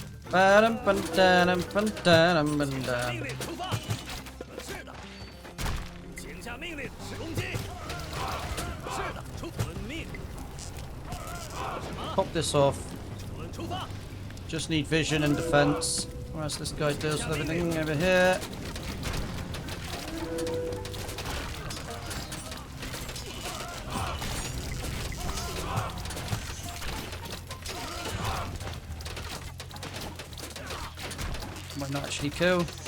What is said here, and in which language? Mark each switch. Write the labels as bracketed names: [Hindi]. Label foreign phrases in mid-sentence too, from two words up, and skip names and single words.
[Chinese] Ba-dum, ba-dum, ba-dum, ba-dum. 命令出发。是的，请下命令，攻击。是的，遵命。什么？ [English] Pop this off. [Chinese] 出发。 [English] Just need vision and defense. Whereas this guy deals with everything over here. Might not actually kill.